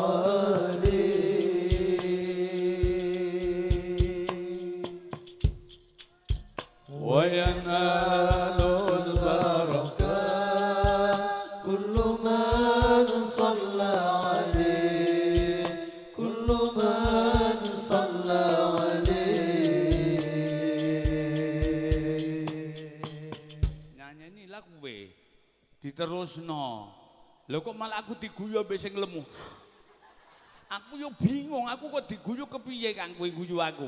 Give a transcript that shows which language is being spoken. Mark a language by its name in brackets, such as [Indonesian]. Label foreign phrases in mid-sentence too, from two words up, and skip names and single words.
[Arabic] عليه وينال البركة كل من صلى عليه كل من diterusno. [Javanese] Lho kok malah aku diguyu mbek sing lemu. Aku yo bingung, aku kok diguyu kepiye Kang kowe guyu aku?